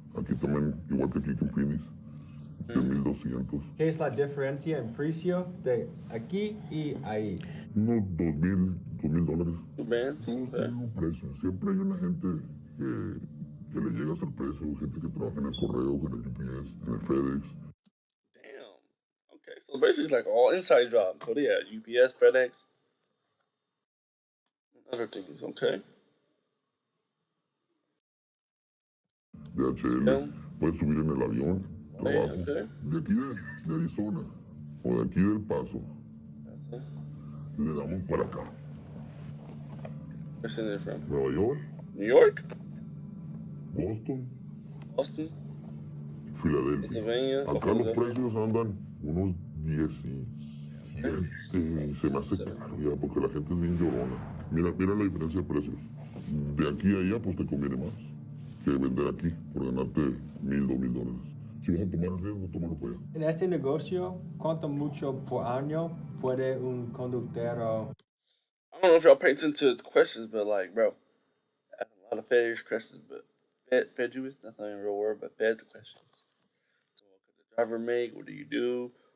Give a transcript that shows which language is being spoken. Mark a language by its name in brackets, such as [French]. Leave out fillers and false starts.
[Spanish] Aquí también, igual que aquí en Phoenix, 10,200. ¿Qué es la diferencia en precio de aquí y ahí? Unos $2,000. [English] Bands. [Spanish] Todo tiene un precio. Siempre hay una gente que le llega a hacer precio, gente que trabaja en el correo, en el UPS, en el FedEx. [English] Damn. Okay, so basically it's like all inside jobs. So yeah, UPS, FedEx, and other things. Okay. [Spanish] DHL, puedes subir en el avión, trabajo. [English] Okay. [Spanish] De aquí de Arizona o de aquí del Paso, le damos para acá. [English] Where's it from? [Spanish] Nueva York, [English] New York? [Spanish] Boston, [English] Boston? [Spanish] Filadelfia. [English] Pennsylvania. [Spanish] Acá los precios andan unos 17. Se me hace caro ya, porque la gente es bien llorona. Mira la diferencia de precios. De aquí a allá, pues te conviene más que vender aquí por ganarte $1,000, $2,000. Si vas a tomar el riesgo, tómalo para allá. En este negocio, ¿cuánto mucho por año puede un conductor? [English] I don't know if y'all pay attention to the questions, but like, bro, I have a lot of fetish questions, but fed you, that's not even a real word, but fed the questions. So what could the driver make? What do you do?